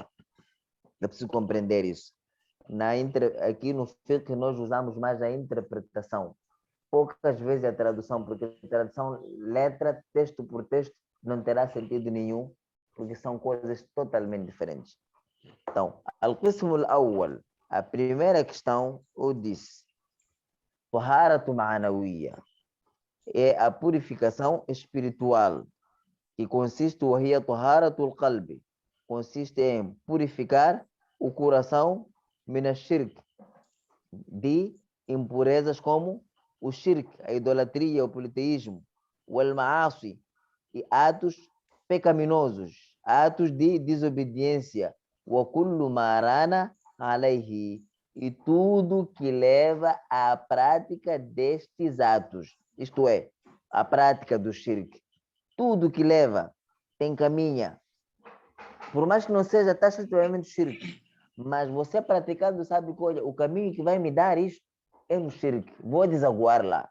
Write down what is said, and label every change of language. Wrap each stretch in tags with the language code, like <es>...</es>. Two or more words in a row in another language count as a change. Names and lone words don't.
<pt>É preciso compreender isso. Aqui no fiqh nós usamos mais a interpretação. Poucas vezes a tradução, porque a tradução letra, texto por texto, não terá sentido nenhum, porque são coisas totalmente diferentes. Então,</pt> <ar>القسم الأول,</ar> <pt>a primeira questão, eu disse,</pt> <ar>طهارة معنوية,</ar> <pt>é a purificação espiritual, que consiste em</pt> <ar>طهارة القلب,</ar> <pt>consiste em purificar o coração</pt> <ar>من الشرك,</ar> <pt>de impurezas como o shirk, a idolatria, o politeísmo, o al-ma'asi, e atos pecaminosos, atos de desobediência,</pt> <ar>وكل ما ران عليه,</ar> <pt>e tudo que leva à prática destes atos, isto é, a prática do shirk. Tudo que leva, tem caminha. Por mais que não seja taxativamente shirk, mas você praticando sabe que, olha, o caminho que vai me dar isto é no shirk, vou desaguar lá.</pt>